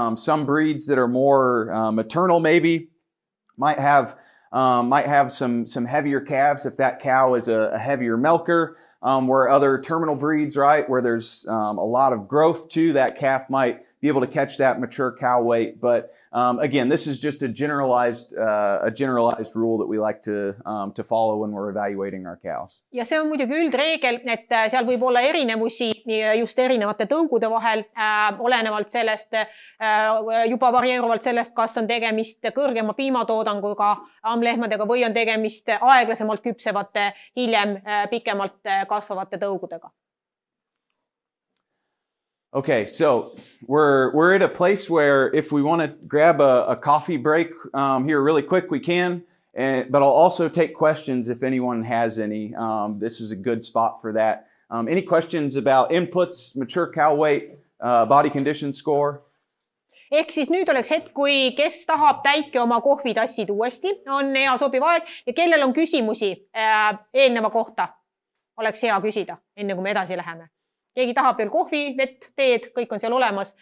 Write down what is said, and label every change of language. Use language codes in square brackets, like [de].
[en] Some breeds that are more maternal maybe might have some heavier calves if that cow is a heavier milker. Where other terminal breeds, right, where there's a lot of growth too, that calf might be able to catch that mature cow weight. But again, this is just a generalized rule that we like to follow when we're evaluating our cows. [et] Ja see on muidugi üldreegel, et seal võib olla erinevusi just erinevate tõugude vahel, olenevalt sellest, juba varieeruvalt sellest, kas on tegemist kõrgema piimatoodanguga ammlehmadega või on tegemist aeglasemalt küpsevate, hiljem pikemalt kasvavate tõugudega. [en] Okay, so we're at a place where if we want to grab a coffee break here really quick, we can. But I'll also take questions if anyone has any. This is a good spot for that. Any questions about inputs, mature cow weight, body condition score? [et] Ehk siis nüüd oleks hetk, kui kes tahab täike oma kohvitassid uuesti, on hea sobiv aeg ja kellel on küsimusi eelneva kohta, oleks hea küsida, enne kui me edasi läheme. Keegi tahab veel kohvi, vett, teed, kõik on seal olemas.